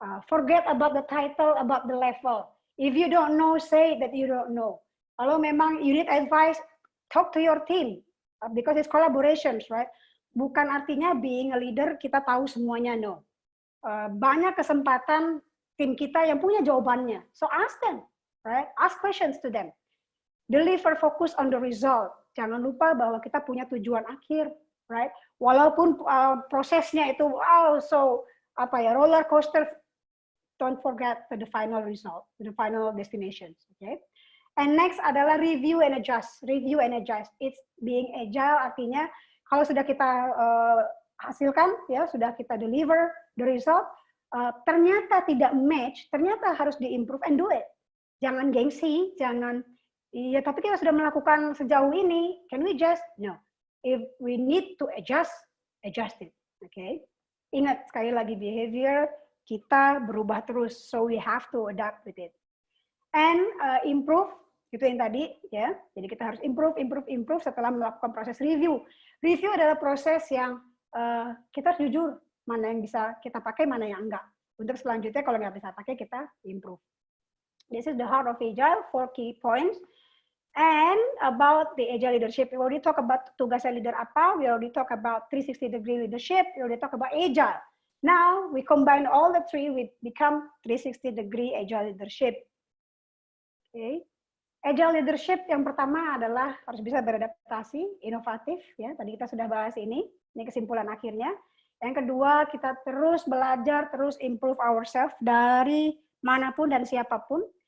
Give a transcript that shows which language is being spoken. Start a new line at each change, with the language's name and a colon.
English: Forget about the title, about the level. If you don't know, say that you don't know.
Indonesian: Kalau memang
English: you need advice, talk to your team because it's collaborations, right?
Indonesian: Bukan artinya
English: being a leader
Indonesian: kita tahu semuanya, no. Banyak kesempatan tim kita yang punya jawabannya.
English: So ask them, right? Ask questions to them. Deliver focus on the result.
Indonesian: Jangan lupa bahwa kita punya tujuan akhir, right? Walaupun prosesnya itu
English: roller coaster, don't forget the final result, the final destinations, okay? And next adalah review and adjust. Review and adjust. It's being agile
Indonesian: artinya kalau sudah kita hasilkan, ya sudah kita
English: deliver the result,
Indonesian: ternyata tidak match, ternyata harus diimprove
English: and do it.
Indonesian: Jangan gengsi, jangan, iya tapi kita sudah melakukan sejauh ini,
English: can we just? No. If we need to adjust, adjust it. Okay?
Indonesian: Ingat sekali lagi behavior kita berubah terus,
English: so we have to adapt with it. And improve.
Indonesian: Itu yang tadi ya. Jadi kita harus improve setelah melakukan proses review. Review adalah proses yang kita harus jujur mana yang bisa kita pakai, mana yang enggak. Untuk selanjutnya kalau nggak bisa pakai kita improve.
English: This is the heart of Agile, 4 key points. And about the Agile leadership, we already talk about
Indonesian: tugasnya leader apa,
English: we already talk about 360-degree leadership, we already talk about Agile. Now we combine all the three with become 360-degree Agile leadership. Okay.
Indonesian: Agile leadership yang pertama adalah harus bisa beradaptasi, inovatif, ya. Tadi kita sudah bahas ini kesimpulan akhirnya. Yang kedua, kita terus belajar, terus
English: improve ourselves
Indonesian: dari manapun dan siapapun.